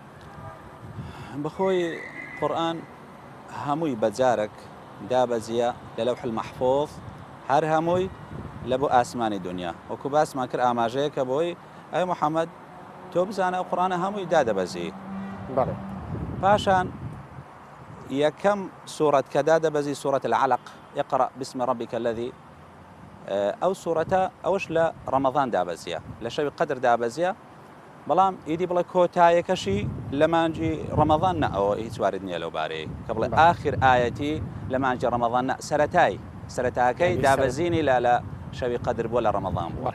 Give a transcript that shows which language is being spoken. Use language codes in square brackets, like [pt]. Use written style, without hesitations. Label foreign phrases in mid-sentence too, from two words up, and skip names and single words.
[ckb] بەخۆی قورئان هەمووی بەجارێک دابەزیە لە لەوح المەحفوظ، هەر هەمووی لە بۆ ئاسمانی دنیا. وەکو باسمان کرد ئاماژەیە کە بۆی ئەی محەممەد تۆ بزانە ئەو قورئانە هەمووی دادەبەزی. بەڵێ پاشان یەکەم سوورەت کە دادەبەزی سوورەت العەلەق [ar] اقرأ باسم ربك الذي [ckb] ئەو سوورەتە ئەوش لە ڕەمەضان دابەزیە، لە شەوی قەدر دابەزیە، بەڵام ئیدی بڵێ کۆتایەکەشی لە مانجی ڕەمەضان نە، ئەوە هیچ وارد نییە لەو بارەیە کە بڵێ ئاخر ئاەتی لە مانجی ڕەمەضان نە، سەرەتاکەی دابەزینی لە شەوی قەدر بووە لە ڕەمەضان بووە.